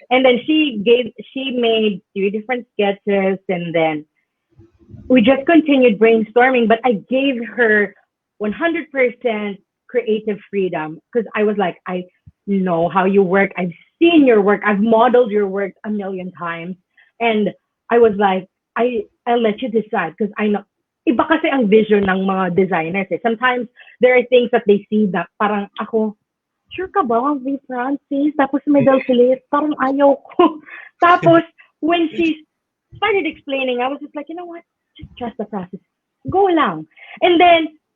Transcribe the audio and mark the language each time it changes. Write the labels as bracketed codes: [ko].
[en] And then she made 3 different sketches, and then we just continued brainstorming, but I gave her 100% creative freedom because I was like, I know how you work. I've seen your work. I've modeled your work a million times. And I was like, I'll let you decide because I know. [tl] Iba kasi ang vision ng mga designers eh. [en] Sometimes there are things that they see that [tl] parang ako, sure ka ba, [en] V. Francis? [tl] Tapos may slit. Parang ayaw ko. Tapos, [en] when she started explaining, I was just like, you know what? Just trust the process. [tl] Go lang. [en] And then,